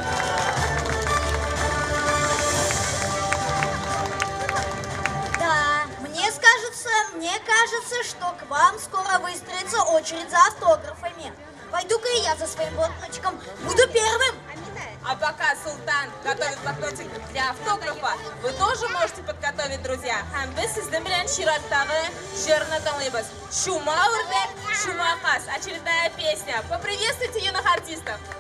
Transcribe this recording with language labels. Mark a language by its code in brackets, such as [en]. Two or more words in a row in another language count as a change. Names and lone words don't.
[ru] Мне кажется, что к вам скоро выстроится очередь за автографами. Пойду-ка и я за своим блокнотиком буду первым. А пока Султан готовит блокнотик для автографа, вы тоже можете подготовить, друзья. [tt] Һәм без сезнең белән чираттагы җырны тыңлыйбыз. Шумаурдак Шумакас. [ru] Очередная песня. Поприветствуйте юных артистов.